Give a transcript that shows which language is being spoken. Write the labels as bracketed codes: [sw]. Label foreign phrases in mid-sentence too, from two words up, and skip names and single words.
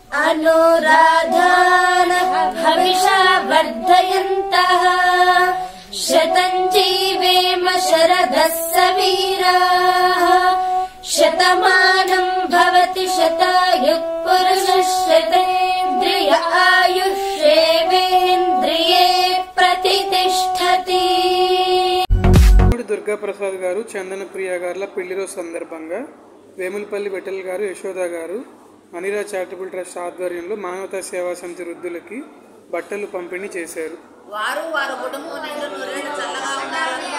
[sa] अनुराधानः हविषा वर्धयन्तः शतं जीवेम शरदः सवीराः शतमानं भवति शतायुः पुरुषः शतेन्द्रिय आयुष्येवेन्द्रिये प्रतिष्ठति. [te] దుర్గా ప్రసాద్ గారు, చందన ప్రియ గారుల పెళ్లి రోజు సందర్భంగా వేములపల్లి విఠల్ గారు, యశోద గారు అనిరా చారిటబుల్ ట్రస్ట్ ఆధ్వర్యంలో మానవతా సేవా సమితి వృద్ధులకి బట్టలు పంపిణీ చేశారు. వారు వారి కుటుంబం చల్లగా ఉన్నారు.